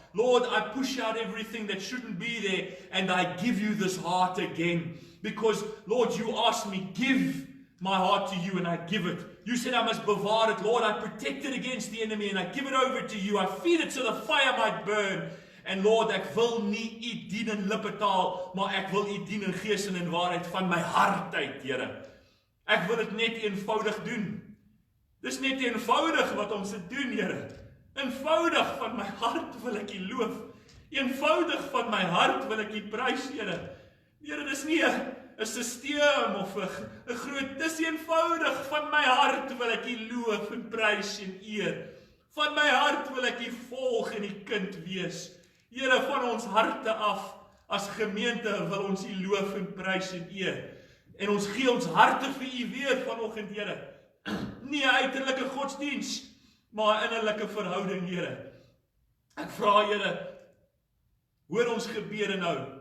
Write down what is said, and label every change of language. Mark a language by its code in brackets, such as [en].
[en] Lord, I push out everything that shouldn't be there and I give you this heart again. Because, Lord, you asked me, give my heart to you and I give it. You said I must bewaar it. Lord, I protect it against the enemy and I give it over to you. I feed it so the fire might burn. [af] En Lord, ek wil nie u dien in lippetaal, maar ek wil u dien in gees en in waarheid van my hart uit, Here. Ek wil dit net eenvoudig doen. Dis net eenvoudig wat ons dit doen, Here. Eenvoudig van my hart wil ek u loof. Eenvoudig van my hart wil ek u prys, Here. Here, dis nie 'n sisteem of 'n groot, dis eenvoudig van my hart wil ek u loof en prys en eer. Van my hart wil ek u volg en u kind wees. Here, van ons harte af, as gemeente wil ons u loof en prys en eer. En ons gee ons harte vir u weer vanoggend, Here. Nie 'n uiterlike godsdiens, maar 'n innerlike verhouding, Here. Ek vra, Here, hoor ons gebede nou.